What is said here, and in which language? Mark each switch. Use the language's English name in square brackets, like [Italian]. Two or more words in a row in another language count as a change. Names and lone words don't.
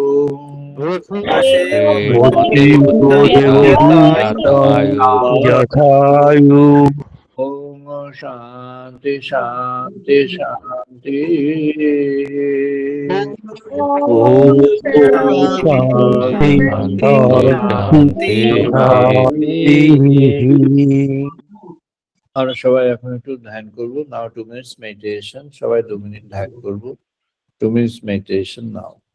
[Sanskrit] Yathayu ओम शान्ति शान्ति शान्ति ओम शान्ति शान्ति [Bangla] আমরা সবাই এখন একটু ধ্যান করবো [English] now 2 minutes meditation [Bangla] সবাই 2 মিনিট ধ্যান করবো [English] 2 minutes meditation now